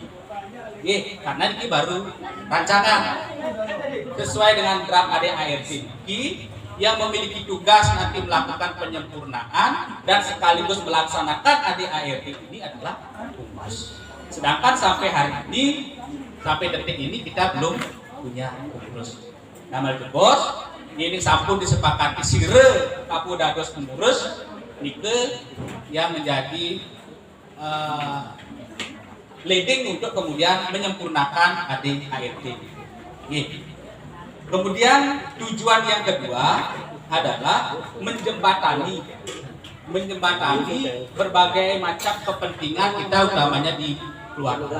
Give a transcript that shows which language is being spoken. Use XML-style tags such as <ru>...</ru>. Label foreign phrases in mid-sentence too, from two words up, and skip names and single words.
<id>Karena ini baru rancangan sesuai dengan draft AD/ART ini yang memiliki tugas nanti melakukan penyempurnaan dan sekaligus melaksanakan AD/ART ini adalah humas. Sedangkan sampai hari ini, sampai detik ini kita belum punya pengurus. Nama bos, ini</id> <ban>sampun disepakati sire kapudados pengurus nike</ban> <id>yang menjadi leading untuk kemudian menyempurnakan ADART. Kemudian tujuan yang kedua adalah menjembatani berbagai macam kepentingan kita, utamanya di keluarga.</id>